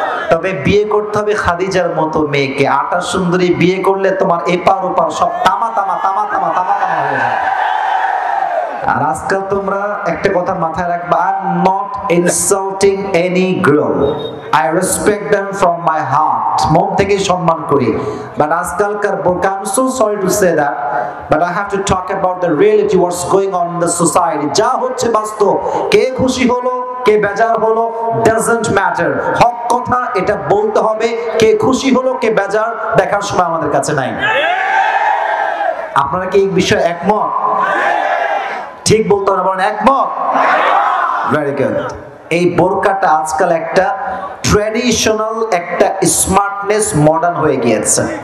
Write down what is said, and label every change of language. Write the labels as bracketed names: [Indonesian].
[Bangla] তবে বিয়ে করতে হবে খাদিজার মতো মেয়েকে। আটা সুন্দরী বিয়ে করলে তোমার এপার ওপার সব তামা তামা তামা তামা তামা তামা হয়ে যায়। আর আজকাল তোমরা একটা কথা মাথায় রাখবা, I am not insulting any girl, I respect them from my heart, মন থেকে সম্মান করি। [English] But আজকালকার বোরকা, I am so sorry to say that, but I have to talk about the reality, what's going on in the society. [Bangla] যা হচ্ছে বাস্তব, কে খুশি হলো কে বেজার হলো doesn't matter, হক কথা এটা বলতে হবে। কে খুশি হলো কে বেজার দেখার সময় আমাদের কাছে নাই। আপনারা কি এই বিষয়ে একমত? ঠিক বলতে হবে, বলেন একমত? Very good. এই বোরকাটা আজকাল একটা ট্র্যাডিশনাল, একটা স্মার্টনেস, মডার্ন হয়ে গিয়েছে।